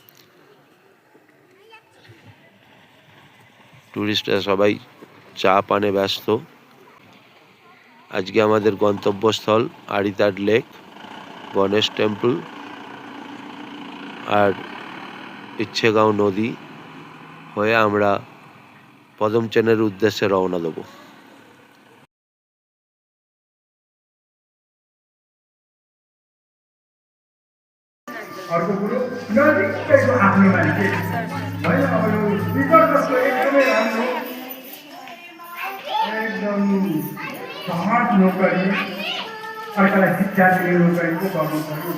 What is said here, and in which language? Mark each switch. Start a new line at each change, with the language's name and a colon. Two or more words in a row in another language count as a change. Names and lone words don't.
Bangla: টুরিস্টরা সবাই চা পানে ব্যস্ত। আজকে আমাদের গন্তব্যস্থল আরিতাড লেক, গণেশ টেম্পল আর ইচ্ছেগাঁও নদী হয়ে আমরা পদমচেনের উদ্দেশ্যে রওনা দেব।
Nepali: अर्को कुरो नजिकैको आफ्नै मान्छे होइन। अब यो स्पिकर जस्तो एकदमै राम्रो, एकदम सहज नोकरी, अर्कालाई शिक्षा दिने नोकरीको गर्नु पर्यो।